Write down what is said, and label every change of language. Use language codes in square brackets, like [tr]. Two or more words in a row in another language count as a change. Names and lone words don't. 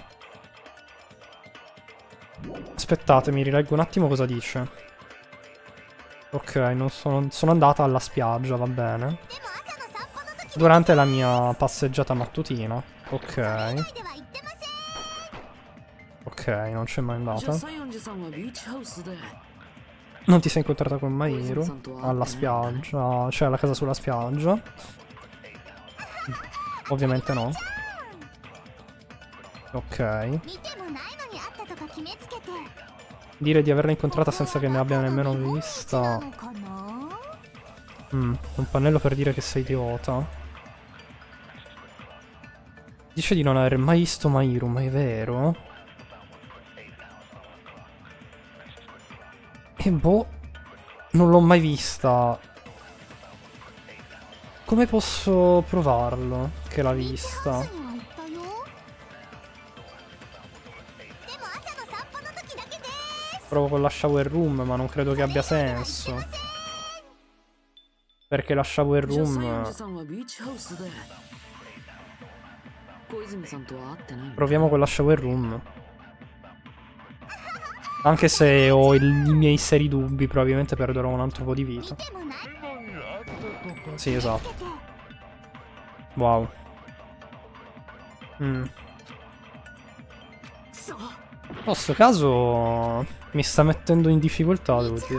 [it] Aspettate, mi rileggo un attimo cosa dice. Ok, non sono andata alla spiaggia, va bene. Durante la mia passeggiata mattutina. Ok. Ok, non c'è mai [ja] じゃあ [it] andata. [ja] 西園寺さんはビーチハウスで [it] Non ti sei incontrata con Mairu? Alla spiaggia, cioè alla casa sulla spiaggia? Ovviamente no. Ok. [ja] 見てもないのにあったとか決めつけて。 [it] Dire di averla incontrata senza che ne abbia nemmeno vista. [ja] なのかな。 [it] Un pannello per dire che sei idiota. Dice di non aver mai visto Mairu, ma è vero? E boh, non l'ho mai vista. Come posso provarlo che l'ha vista? [ja] には行ったよ。でも朝の散歩の時だけです。 [it] Provo con la [en] shower room, [it] ma non credo che abbia senso. Perché la shower [ja] じゃあ西園 [en] room... [ja] 寺さんはビーチハウスで小泉さんとは会ってないんだ。 [it] Proviamo con la [en] shower room. [it] Anche se ho i miei seri dubbi, probabilmente perderò un altro po' di vita. Sì, esatto. Wow. In questo caso mi sta mettendo in difficoltà, devo dire.